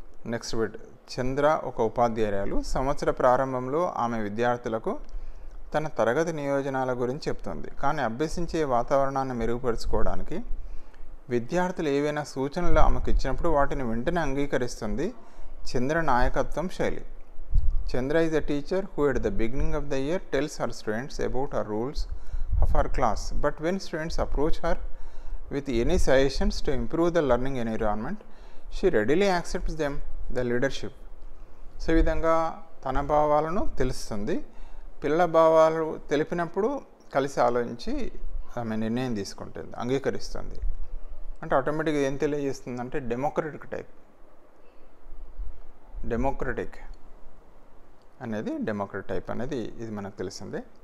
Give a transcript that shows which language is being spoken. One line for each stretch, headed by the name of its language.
Telugu: Next bit, చంద్ర ఒక ఉపాధ్యాయురాలు. సంవత్సర ప్రారంభంలో ఆమె విద్యార్థులకు తన తరగతి నియోజనాల గురించి చెప్తుంది. కానీ అభ్యసించే వాతావరణాన్ని మెరుగుపరుచుకోవడానికి విద్యార్థులు ఏవైనా సూచనలు ఆమెకు ఇచ్చినప్పుడు వాటిని వెంటనే అంగీకరిస్తుంది. చంద్ర నాయకత్వం శైలి.
English: Chandra is a teacher who at the beginning of the year tells her students about her rules of her class. But when students approach her with any suggestions to improve the learning environment, she readily accepts them, the leadership.
Telugu: So ఈ విధంగా తన భావాలను తెలుస్తుంది. పిల్లల భావాలు తెలిపినప్పుడు కలిసి ఆలోచించి ఆమె నిర్ణయం తీసుకుంటుంది, అంగీకరిస్తుంది. అంటే ఆటోమేటిక్గా ఏం తెలియజేస్తుంది అంటే డెమోక్రటిక్ టైప్. డెమోక్రటిక్ అనేది డెమోక్రటిక్ టైప్ అనేది ఇది మనకు తెలిసిందే.